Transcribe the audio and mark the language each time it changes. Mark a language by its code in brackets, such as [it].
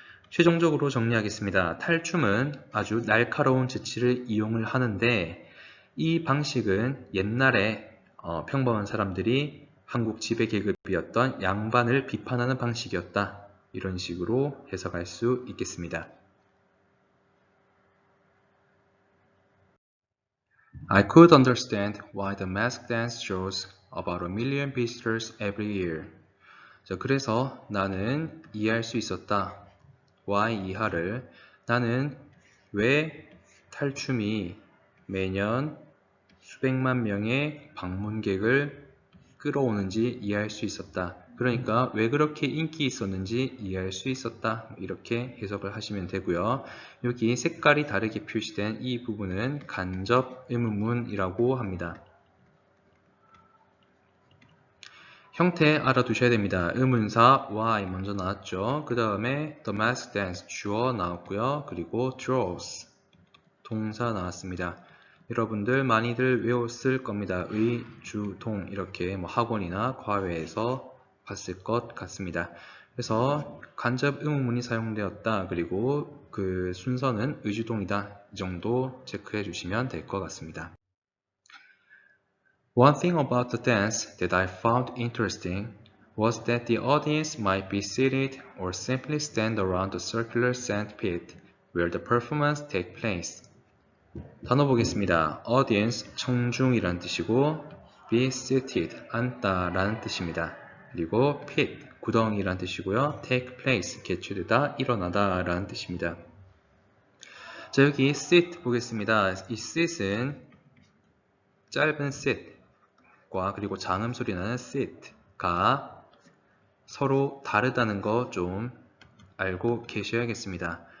[ko] 최종적으로 정리하겠습니다. 탈춤은 아주 날카로운 재치를 이용을 하는데 이 방식은 옛날에 평범한 사람들이 한국 지배계급이었던 양반을 비판하는 방식이었다. 이런 식으로 해석할 수 있겠습니다. [en] I could understand why the mask dance shows about 1,000,000 visitors every year. [ko] 자, 그래서 나는 이해할 수 있었다. why 이하를 나는 왜 탈춤이 매년 수백만 명의 방문객을 끌어오는지 이해할 수 있었다. 그러니까 왜 그렇게 인기 있었는지 이해할 수 있었다. 이렇게 해석을 하시면 되고요. 여기 색깔이 다르게 표시된 이 부분은 간접 의문문이라고 합니다. 형태 알아두셔야 됩니다. 의문사 why 먼저 나왔죠. 그 다음에 the mask dance 주어 나왔고요. 그리고 draws 동사 나왔습니다. 여러분들 많이들 외웠을 겁니다. 의, 주, 동 이렇게 학원이나 과외에서 봤을 것 같습니다. 그래서 간접 의문문이 사용되었다. 그리고 그 순서는 의주동이다. 이 정도 체크해 주시면 될 것 같습니다. [en] One thing about the dance that I found interesting was that the audience might be seated or simply stand around the circular sandpit where the performance take place. [ko] 단어 보겠습니다. audience, 청중이란 뜻이고 be seated, 앉다 라는 뜻입니다. 그리고 pit, 구덩이란 뜻이고요. take place, 개최되다, 일어나다 라는 뜻입니다. 자, 여기 sit 보겠습니다. 이 sit은 짧은 sit과 그리고 장음 소리 나는 sit가 서로 다르다는 거 좀 알고 계셔야겠습니다.